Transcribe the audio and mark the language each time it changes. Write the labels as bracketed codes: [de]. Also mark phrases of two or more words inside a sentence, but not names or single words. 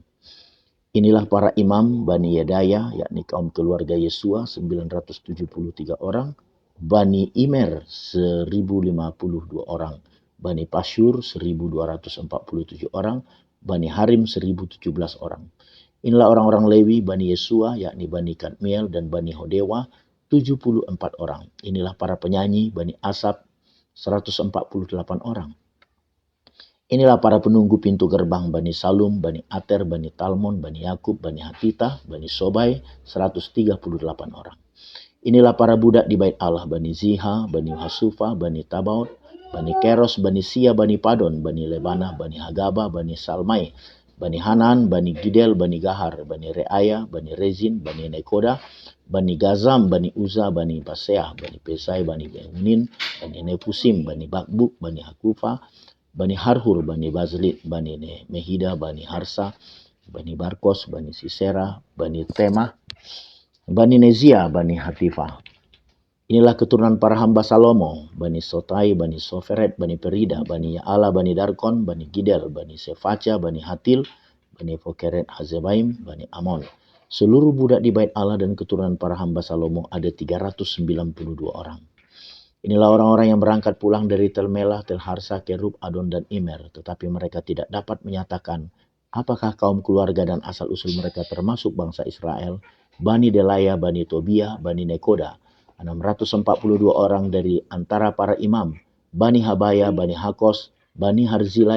[id] Inilah para imam Bani Yedaya, yakni kaum keluarga Yesua 973 orang, Bani Imer 1052 orang, Bani Pasyur 1247 orang, Bani Harim 1017 orang. Inilah orang-orang Lewi Bani Yesua, yakni Bani Kadmiel dan Bani Hodewa 74 orang. Inilah para penyanyi Bani Asap 148 orang. Inilah para penunggu pintu gerbang Bani Salum, Bani Ater, Bani Talmon, Bani Yakub, Bani Hatita, Bani Sobai 138 orang. Inilah para budak di bait Allah Bani Ziha, Bani Hasufa, Bani Tabaut, Bani Keros, Bani Sia, Bani Padon, Bani Lebana, Bani Hagaba, Bani Salmai, Bani Hanan, Bani Gidel, Bani Gahar, Bani Reaya, Bani Rezin, Bani Nekoda, Bani Gazam, Bani Uza, Bani Baseah, Bani Pesai, Bani Benin, Bani Nefusim, Bani Bakbuk, Bani Hakufa, Bani Harhur, Bani Bazlit, Bani Mehida, Bani Harsa, Bani Barkos, Bani Sisera, Bani Temah, Bani Nezia, Bani Hatifah. Inilah keturunan para hamba Salomo, Bani Sotai, Bani Soferet, Bani Perida, Bani Yaala, Bani Darkon, Bani Gidel, Bani Sefaca, Bani Hatil, Bani Fokeret Hazebaim, Bani Amon. Seluruh budak di bait Allah dan keturunan para hamba Salomo ada 392 orang. Inilah orang-orang yang berangkat pulang dari Tel Melah, Tel Harsa, Kerub, Adon, dan Imer. Tetapi mereka tidak dapat menyatakan apakah kaum keluarga dan asal-usul mereka termasuk bangsa Israel, Bani Delaya, Bani Tobia, Bani Nekoda, 642 orang dari antara para imam, Bani Habaya, Bani Hakos, Bani Harzilai.